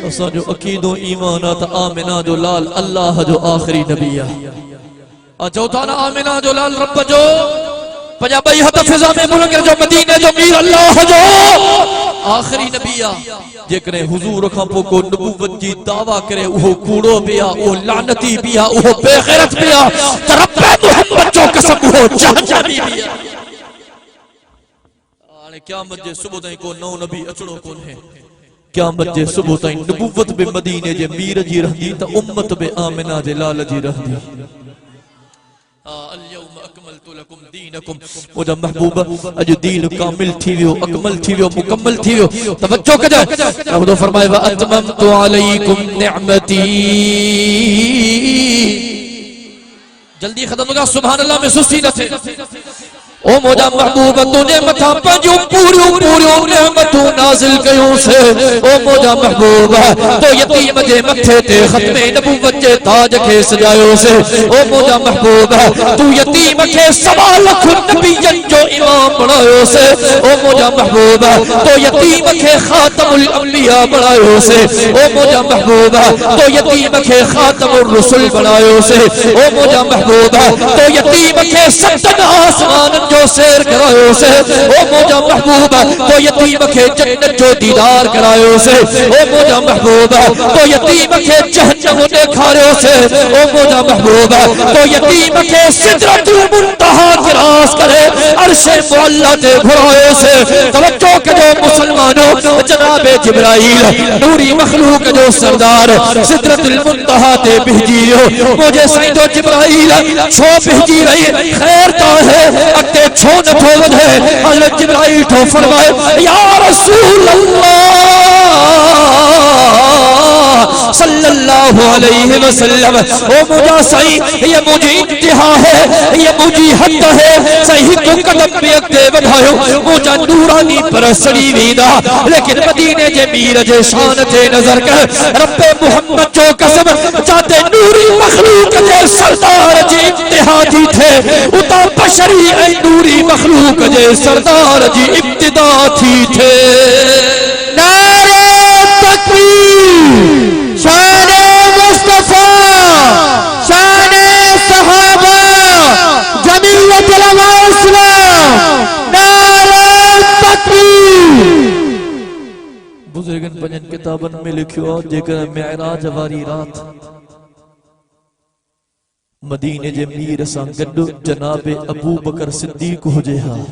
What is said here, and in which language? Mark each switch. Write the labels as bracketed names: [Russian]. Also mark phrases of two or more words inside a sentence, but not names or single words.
[Sindhi] असा जो अकीदो ईमान त आमिना जो लाल अल्लाह जो आखिरी नबी आ। चौथा ना आमिना जो लाल रब जो पंजा बई हथ फिजा में मुल्क जो मदीने जो मीर अल्लाह जो आखिरी नबी आ। जेकरे हुजूर खां पो को नबूवत जी दावा करे उहो कूड़ो पिया, उहो लानती पिया, उहो बेगैरत पिया त रब्बे मोहम्मद जो कसम उहो जहन्नमी पिया। हाणे क़यामत जे सुबुह ताईं को नओ नबी अचणो कोन है। क़यामत जे सुबुह ताईं नबूवत बि मदीने जे मीर जी रहंदी त उम्मत बि आमिना जे लाल जी रहंदी। मुझा महबूब अज दीन कामिल थी वियो, अकमल थी वियो, मुकम्मल थी वियो। तवज्जो कजो रब फरमाए [Arabic] وأتممت عليكم نعمتي. [Urdu] جلدی ختم ہوگا [Arabic] سبحان الله [Sindhi] में सुस्ती न थे। ओ मोजा महबूब तूने मथा पंजो पूरी पूरी नेमतू नाजिल कयो से। ओ मोजा महबूब तो यतीम जे मथे ते खत्मे नबूवत जे ताज के सजायो से। ओ मोजा महबूब तू यतीम के सवा लख नबियन जो इमाम बनायो से। ओ मोजा महबूब तो यतीम के [Arabic] خاتم الأنبياء [Sindhi] बनायो से। ओ मोजा महबूब तो यतीम के [Arabic] خاتم الرسول [Sindhi] बनायो से। ओ मोजा महबूब तो यतीम के सत्तन आसमान जो शेर करायो से। ओ मोजा महबूब तो यतीम के जन्नत जो दीदार करायो से। ओ मोजा महबूब तो यतीम के जहन्नम दिखायो से। ओ मोजा महबूब तो यतीम के [Arabic] سدرة المنتهى [Sindhi] क्रॉस करे अर्शे मुअल्ला ते घुरायो से। तवज्जो करो मुसलमानों जनाबे जिब्राइल नूरी मखलूक जो सरदार [Arabic] سدرة المنتهى [Sindhi] ते भेजियो। मुझे साईं तो जिब्राइल छो भेजी रही खैर तो है अगे छो न थो वधे। हज़रत जिब्राइल तो फरमाए [Arabic] يا رسول الله صلى الله صلى الله عليه وسلم [Sindhi] ओ मुझा सही ये मुझी इंतहा है ये मुझी हद है सही को कदम पे अगे बढ़ायो मुझा नूरानी परसड़ी वीदा लेकिन मदीने जे मीर जे शान ते नजर कर रब्बे मोहम्मद जो कसम चाहते नूरी मखलूक जे सरदार जी इंतहा थी थे उता बशरी ऐ नूरी मखलूक जे सरदार जी इब्तिदा थी थे [Urdu] نعرۂ تکبیر شانِ مصطفیٰ شانِ صحابہ جمعیت علماء اسلام نعرۂ تکبیر [Sindhi] बुजुर्गन पंजन किताबन में लिखियो जेकर मेराज वारी रात मदीने जे मीर सां गॾु जनाब अबू बकर सिद्दीक हुजे हा